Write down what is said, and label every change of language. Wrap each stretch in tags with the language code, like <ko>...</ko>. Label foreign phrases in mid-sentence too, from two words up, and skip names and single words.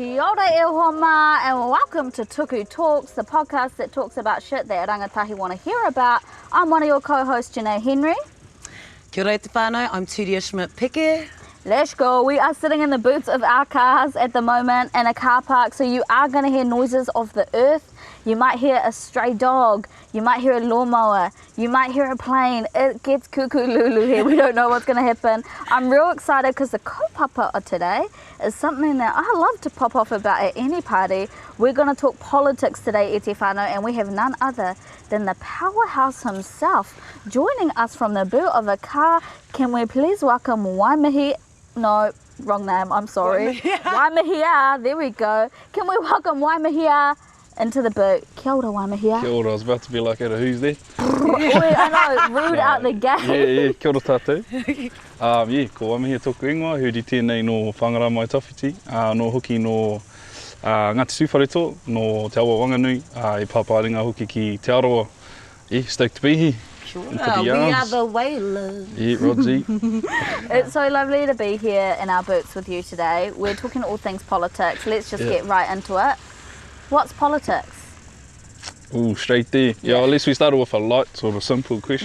<mi>ora e homa,</mi> <en>and welcome to Tuku Talks, the podcast that talks about shit that rangatahi want to hear about. I'm one of your co-hosts, Janaye Henry.</en> <mi>Kia ora te whānau, I'm Turia Peke.</mi> <en>Let's go. We are sitting in the boots of our cars at the moment in a car park, so you are going to hear noises of the earth. You might hear a stray dog, you might hear a lawnmower, you might hear a plane. It gets cuckoo lulu here. We don't know what's going to happen. I'm real excited because the kaupapa of today is something that I love to pop off about at any party. We're going to talk politics today,</en> <mi>e te whānau,</mi> <en>and we have none other than the powerhouse himself. Joining us from the boot of a car, can we please welcome Waimihia? No, wrong name, I'm sorry. Waimihia, there we go. Can we welcome Waimihia into the boot?</en> <mi>Kia ora, Waimihia. Kia ora,</mi> <en>I was about to be like, at a who's there? I know, rude out the gate. Yeah,</en> <mi>kia ora tātou. Ko Waimihia tōku ingoa, huri tēnei no whangara mai tawhiti, no hoki no Ngāti Sūwhareto, no Te Awa Wanganui, e pāpāringa hoki ki Te Aroa.</mi> <en>Stoked to be here. Sure. We are the whalers. Yeah, Rodzi. It's so lovely to be here in our boots with you today. We're talking all things politics. Let's just get right into it. What's politics? Ooh, straight there. Yeah, unless we start with a light, sort of simple question.</en>